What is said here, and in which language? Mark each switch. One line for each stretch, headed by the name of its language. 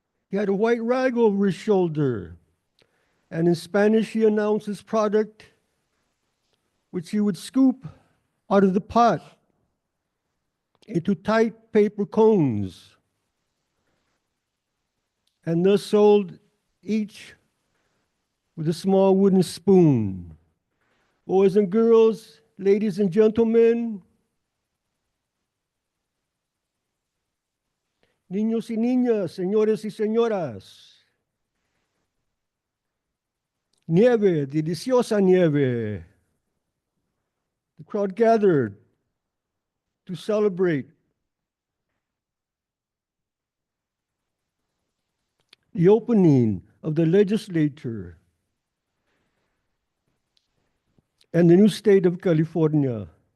English: He had a white rag over his shoulder, and in Spanish he announced his product, which he would scoop out of the pot into tight paper cones, and thus sold each with a small wooden spoon. Boys and girls, ladies and gentlemen,
Spanish: niños y niñas, señores y señoras, nieve, deliciosa nieve.
English: The crowd gathered to celebrate the opening of the legislature and the new state of California.